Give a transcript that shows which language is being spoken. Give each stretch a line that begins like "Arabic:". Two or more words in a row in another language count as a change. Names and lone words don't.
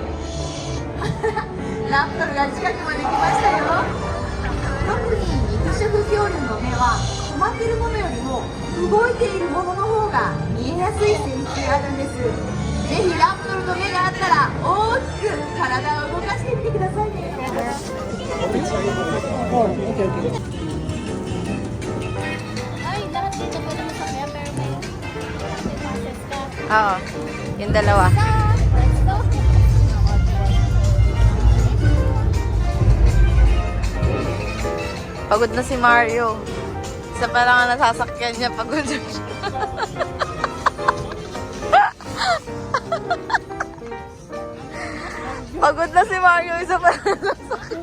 Japanese: ラプトルが近くまで来ましたよ。特に肉食恐竜の目は止まっているものよりも動いているものの方が見えやすい性質があるんです。ぜひラプトルの目があったら大きく体を動かしてみてくださいね。
Filipino: Ay, lahat dito pwede mo sakya pero may process ka. Oo, yung dalawa.
English: Let's go!
Filipino: Pagod na si Mario. Isa pa lang ang nasasakyan niya, pagod na siya. Pagod na si Mario, isa pa lang nasasakyan.